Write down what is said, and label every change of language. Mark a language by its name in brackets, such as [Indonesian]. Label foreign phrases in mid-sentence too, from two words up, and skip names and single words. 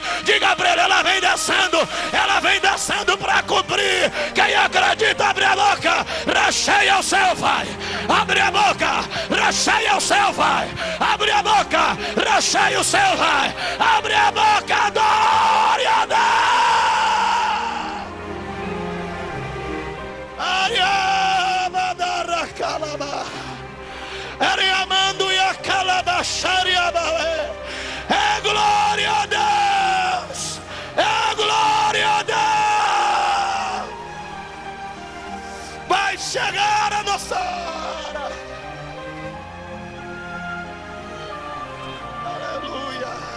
[Portuguese] Diga para ele: ela vem descendo para cumprir. Quem acredita, abre a boca. Recheia o céu, vai. Abre a boca. Recheia o céu, vai. Abre a boca. Recheia o céu, vai. Abre a boca. Adore a Deus. Ariamadara calaba. Ariamando e a calabaxariabaé. É glória a Deus. É glória a Deus. Vai chegar a nossa hora. Aleluia.